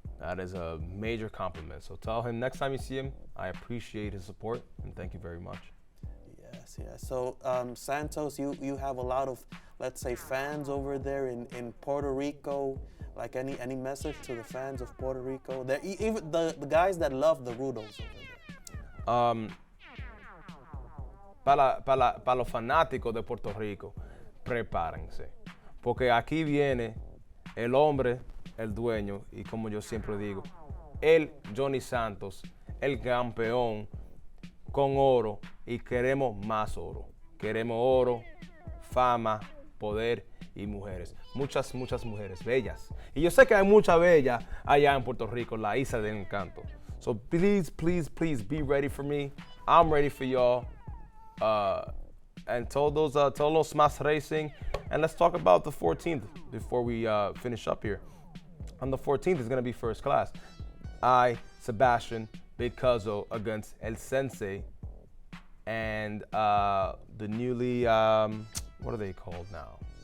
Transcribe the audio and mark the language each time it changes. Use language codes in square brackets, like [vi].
[en] That is a major compliment. So tell him next time you see him, I appreciate his support and thank you very much. Yes. So Santos, you have a lot of, let's say, fans over there in Puerto Rico. Like any message to the fans of Puerto Rico? Even the guys that love the Rudos over there. [es] Para los fanáticos de Puerto Rico, prepárense. Porque aquí viene el hombre, el dueño, y como yo siempre digo, el Johnny Santos, el campeón con oro, y queremos más oro. Queremos oro, fama, poder y mujeres. Muchas mujeres bellas. Y yo sé que hay mucha bella allá en Puerto Rico, la isla del encanto. [en] So please be ready for me. I'm ready for y'all. And [es] todos más [en] racing. And let's talk about the 14th before we finish up here. On the 14th is going to be First Class. I, Sebastian, Big Cuzzo against El Sensei and the newly, what are they called now?